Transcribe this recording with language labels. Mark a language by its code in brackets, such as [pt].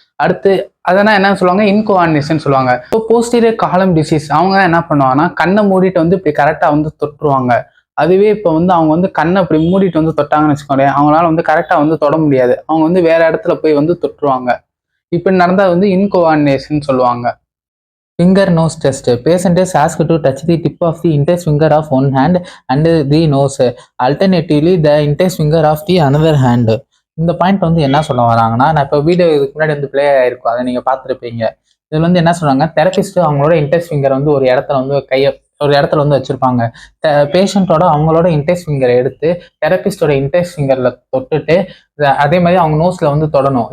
[ta] அடுத்து அதெல்லாம் என்ன சொல்லுவாங்க, இன்கோஆர்டினேஷன் சொல்லுவாங்க. இப்போ போஸ்டீரியர் காலம் டிசீஸ் அவங்க என்ன பண்ணுவாங்கன்னா கண்ணை மூடிட்டு வந்து இப்படி கரெக்டாக வந்து தொட்டுருவாங்க. அதுவே இப்போ வந்து அவங்க வந்து கண்ணை அப்படி மூடிட்டு வந்து தொட்டாங்கன்னு வச்சுக்கோங்களேன், அவங்களால வந்து கரெக்டாக வந்து தொட முடியாது. அவங்க வந்து வேற இடத்துல போய் வந்து தொட்டுருவாங்க. இப்படி நடந்தால் வந்து இன்கோஆர்டினேஷன் சொல்லுவாங்க. [en] Finger nose test. Patient is asked to touch the tip of the index finger of one hand and the nose. Alternatively, the index finger of the another hand. [ta] இந்த பாயிண்ட் வந்து என்ன சொல்ல வராங்கன்னா, நான் இப்போ வீடியோ இதுக்கு முன்னாடி வந்து பிளே ஆயிருக்கும், அதை நீங்கள் பார்த்துருப்பீங்க. இதில் வந்து என்ன சொல்கிறாங்க, தெரபிஸ்ட் அவங்களோட இன்டெக்ஸ் ஃபிங்கர் வந்து ஒரு இடத்துல வந்து ஒரு இடத்துல வந்து வச்சுருப்பாங்க. பேஷண்ட்டோட அவங்களோட இன்டெக்ஸ் ஃபிங்கரை எடுத்து தெரபிஸ்டோட இன்டெக்ஸ் ஃபிங்கரில் தொட்டுட்டு அதே மாதிரி அவங்க நோஸில் வந்து தொடணும்.